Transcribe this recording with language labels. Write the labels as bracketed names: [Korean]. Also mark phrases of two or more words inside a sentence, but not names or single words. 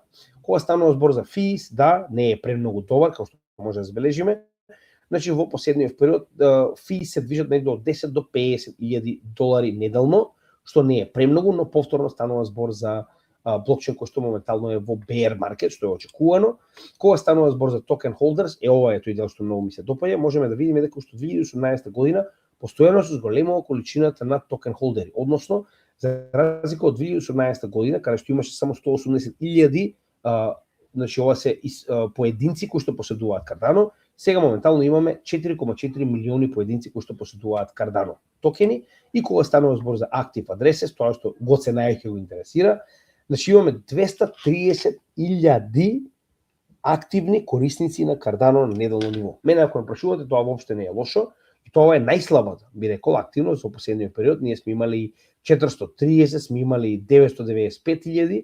[Macedonian] Кога станува збор за fees, да, не е премногу добар, како што може да забележиме. Значи во последниот период fees се движат негде од 10 до 50.000 долари неделно, што не е премногу, но повторно станува збор за блокчейн кој што моментално е во [English] bear market, [Macedonian] што е очекувано. Кога станува збор за [English] token holders, [Macedonian] ова е тој дел што многу ми се допаѓа, можеме да видиме дека уште 2018 година постојано се зголемува количината на [English] token holders, [Macedonian] односно за разлика од 2018 година каде што имаше само 180.000, значи ова се поединци кои што поседуваат Cardano, сега моментално имаме 4,4 милиони поединци кои што поседуваат Cardano токени и кога станува збор за [English] active addresses, [Macedonian] тоа што го се најаќе го интересира, значи имаме 230.000 активни корисници на Cardano на неделно ниво. Мене ако ме прашувате, тоа воопште не е лошо. И тоа е најслабата, би рекол, активност во последниот период. Ние сме имали 430, сме имали 995.000.